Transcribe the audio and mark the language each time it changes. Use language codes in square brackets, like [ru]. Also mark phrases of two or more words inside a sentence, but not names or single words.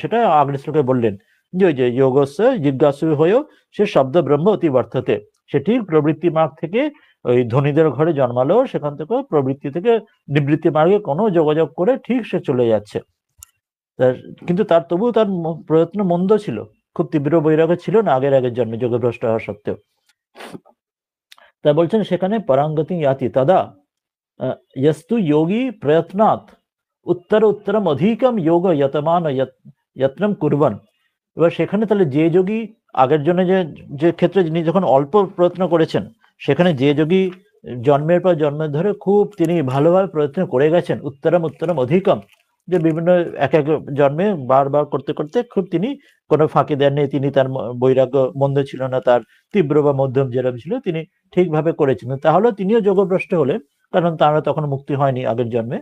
[bn] সেটা আগের শ্লোকে বললেন যে ওই যে যোগস্য জিজ্ঞাসু হয়েও সে [sa] শব্দ ব্রহ্ম অতি বর্ততে, [bn] সে ঠিক প্রবৃত্তি মার্গ থেকে ওই ধনীদের ঘরে জন্মালো, সেখান থেকে প্রবৃত্তি থেকে নিবৃত্তি মার্গে কোনো যোগাযোগ করে ঠিক সে চলে যাচ্ছে, কিন্তু তার তবুও তার প্রয়ত্ন মন্দ ছিল, খুব তীব্র বৈরাগ্য ছিল না আগের জন্মে যোগভ্রষ্ট হওয়া সত্ত্বেও। তা বলছেন সেখানে [sa] পরাঙ্গতি ইয়াতি তদা यस्तु योगी प्रयत्नात् उत्तरम अधिकम योग यतमान यत्नम कुर्बन। [bn] এবার সেখানে তাহলে যে যোগী আগের জন্য যে ক্ষেত্রে যিনি যখন অল্প প্রয়ত্ন করেছেন, সেখানে যে যোগী জন্মের পর জন্মের ধরে খুব তিনি ভালোভাবে প্রয়ত্ন করে গেছেন, [sa] উত্তরম অধিকম, [bn] যে বিভিন্ন এক এক জন্মে বারবার করতে করতে খুব তিনি কোনো ফাঁকি দেননি, তিনি তার বৈরাগ্য মন্দ ছিল না, তার তীব্র বা মধ্যম যেরকম ছিল তিনি ঠিকভাবে করেছেন, তাহলে তিনিও যোগভ্রষ্ট হলেন, কারণ তারা তখন মুক্তি হয়নি আগের জন্মে।